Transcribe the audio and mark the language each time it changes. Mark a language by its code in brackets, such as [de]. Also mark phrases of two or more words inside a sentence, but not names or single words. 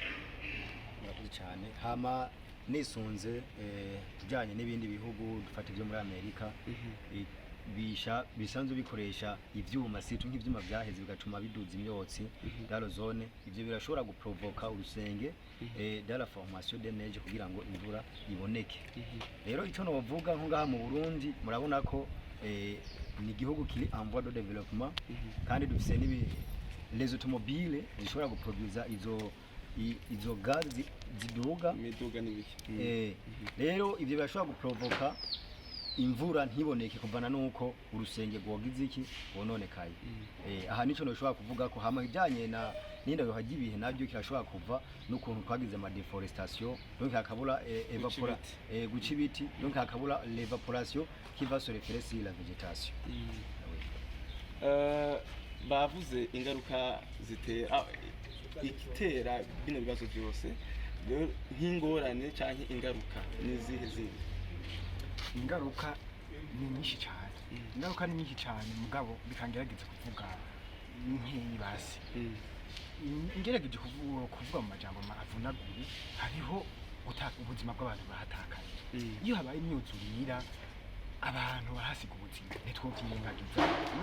[rn] Murakoze cyane hama nisunze tujyanye n'ibindi bihugu dufata ibyo muri Amerika bisanzwe bikoresha ivyuma situ nk'ivyuma byaheze bigacuma biduza imyotsi dalo zone ivyo birashobora guprovoka urusenge dala [fr] formation de neige [rn] kugira ngo imvura iboneke rero icyo no bavuga nko ngaha mu Burundi murabona ko ni igihugu kiri [fr] en voie de développement [rn] kandi dufise n'ibi [fr] les automobiles [rn] zishobora guproduza izo gazi ziduga imiduga n'ibiki rero ivyo birashobora guprovoka imvura ntiboneke kuvana nuko urusenge rwogize iki wononekaye aha nico no shobora kuvuga ko hama ijanye na n'indagiro hagibihe nabyo kirashobora kuva n'ukuntu twagize ama deforestation donc hakabura guca ibiti donc hakabura [fr] l'évaporation qui va se référer sur la végétation [rn] bavuze ingaruka itera bino bibazo byose nk'ingorane canke ingaruka n'izihe zindi? Ingaruka ni nyinshi cyane mugabo bikangerageza kuvuga nk'iyi basi ingerageje kuvuga mu majambo avunaguye hariho ubuzima bw'abantu bahatakaye iyo habaye imyuzurira abantu barahasiga ubuzima ntitwovyirengagiza no